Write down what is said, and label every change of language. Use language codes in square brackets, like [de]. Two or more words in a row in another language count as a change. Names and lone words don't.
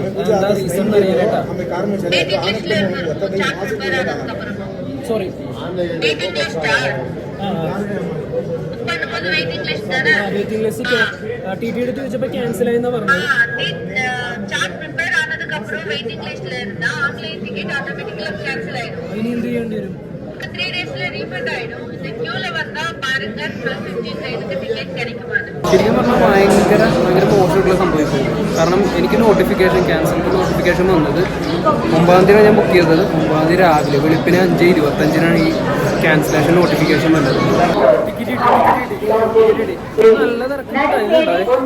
[ml] എന്താ റീസൺ അറിയാനായിട്ടാ. സോറി. [en] waiting list TT [ml] എടുത്ത് വെച്ചപ്പോൾ ക്യാൻസൽ ആയെന്നാ പറഞ്ഞത്. ഇനി എന്ത് ചെയ്യേണ്ടി വരും? [ta] 3 daysல ரீஃபண்ட் ஆயிடும். இந்த queueல வந்தா பாருங்க 12:15 டைமுக்கு டிக்கெட் கிடைக்குமான்னு. [ml] ശരിക്കും പറഞ്ഞാൽ ഭയങ്കര മോശമായിട്ടുള്ള സംഭവിച്ചത്. കാരണം എനിക്ക് [en] notification cancelled notification [ml] വന്നത് 9-ാം തീയതി ഞാൻ ബുക്ക് ചെയ്തത്. 9-ാം തീയതി രാവിലെ വെളുപ്പിന് 5:25 ഈ [en] cancellation notification [ml] വന്നത്. നല്ല തിരക്കുള്ള ടൈമുണ്ടായി.